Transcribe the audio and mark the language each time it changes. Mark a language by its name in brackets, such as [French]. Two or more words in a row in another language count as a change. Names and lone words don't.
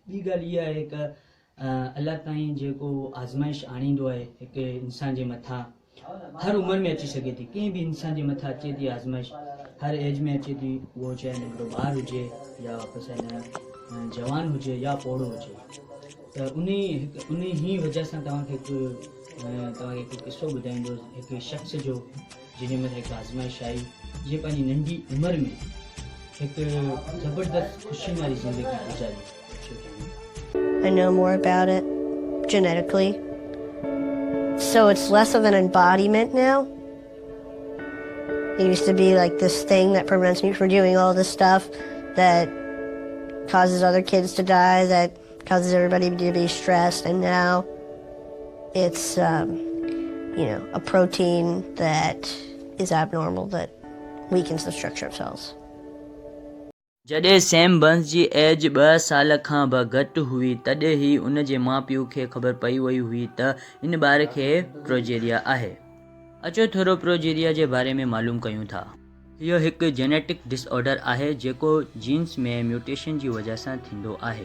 [Sindhi] ॿी ॻाल्हि इहा आहे कि अल्लाह ताईं जेको आज़माइश आणींदो आहे हिकु इंसान जे मथां, हर उम्र में अची सके थी, कंहिं बि इंसान जे मथां अचे थी आज़माइश, हर एज में अचे थी, उहो चाहे नंढो ॿार हुजे या वापसि आहे जवान हुजे या पोड़ो हुजे। त उन ई वजह सां तव्हांखे हिकु किसो ॿुधाईंदो, हिकु शख़्स जो जिन में हिकु आज़माइश आई, जीअं पंहिंजी नंढी उमिरि में हिकु ज़बरदस्त ख़ुशी वारी ज़िंदगी गुज़ारी। [English] I know more about it genetically. So it's less of an embodiment now. It used to be like this thing that prevents me from doing all this stuff that causes other kids to die, that causes everybody to be stressed, and now it's, a protein that is abnormal, that weakens the structure of cells. [Sindhi] जॾहिं सैम बर्न्स जी एज 2 साल खां बि घटि हुई, तॾहिं ई उन जे माउ पीउ खे ख़बर पई वई हुई त इन ॿार खे प्रोजेरिया आहे। अचो थोरो प्रोजेरिया जे बारे में मालूम कयूं था। इहो हिकु [English] genetic disorder [Sindhi] आहे जेको जीन्स में म्यूटेशन जी वजह सां थींदो आहे।